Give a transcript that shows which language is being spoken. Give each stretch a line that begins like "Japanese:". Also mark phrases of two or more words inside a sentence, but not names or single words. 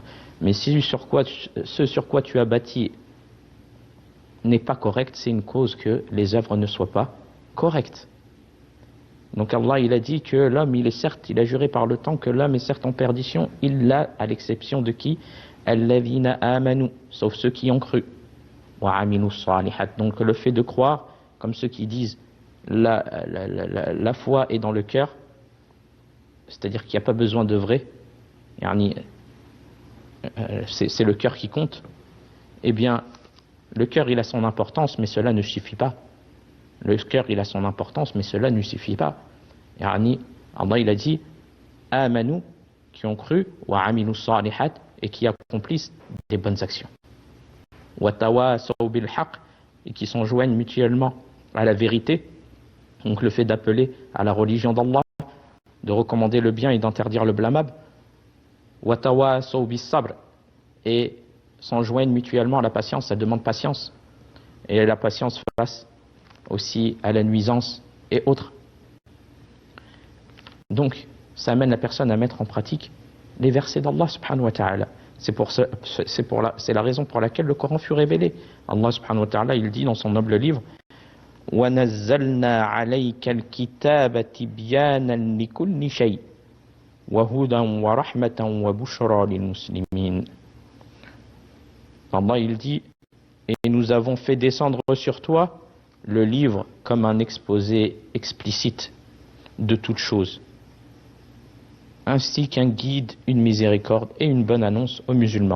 French: Mais si ce sur quoi tu as bâti n'est pas correct, c'est une cause que les œuvres ne soient pas correctes. Donc Allah il a dit que l'homme il a juré par le temps que l'homme est certes en perdition, illa à l'exception de qui?
Arabic: الذين آمنوا,
French: sauf ceux qui ont cru.
Arabic: وعملوا الصالحات,
French: donc le fait de croire, comme ceux qui disent la foi est dans le cœur, c'est-à-dire qu'il n'y a pas besoin d'œuvrer, c'est le cœur qui compte. Eh bien Le cœur, il a son importance, mais cela ne suffit pas. Le cœur, il a son importance, mais cela ne suffit pas. Yani, Allah, il a dit, amanu, qui ont cru,
Arabic: وعملوا الصالحات,
French: et qui accomplissent des bonnes actions.
Arabic: وتواصوا بالحق,
French: et qui s'enjoignent mutuellement à la vérité. Donc le fait d'appeler à la religion d'Allah, de recommander le bien et d'interdire le blâmable.
Arabic: وتواصوا بالصبر,
French: et s'enjoignent mutuellement à la patience, ça demande patience. Et la patience face aussi à la nuisance et autres. Donc, ça amène la personne à mettre en pratique les versets d'Allah
Arabic: سبحانه وتعالى.
French: C'est la raison pour laquelle le Coran fut révélé.
Arabic: Allah سبحانه وتعالى,
French: il dit dans son noble livre
Arabic: وَنَزَّلْنَا عَلَيْكَ الْكِتَابَ تِبْيَانًا لِكُلِّ شَيْءٍ وَهُدًى وَرَحْمَةً وَبُشْرَى لِلْمُسْلِمِينَ.
French: Allah, il dit, et nous avons fait descendre sur toi le livre comme un exposé explicite de toutes choses, ainsi qu'un guide, une miséricorde et une bonne annonce aux musulmans.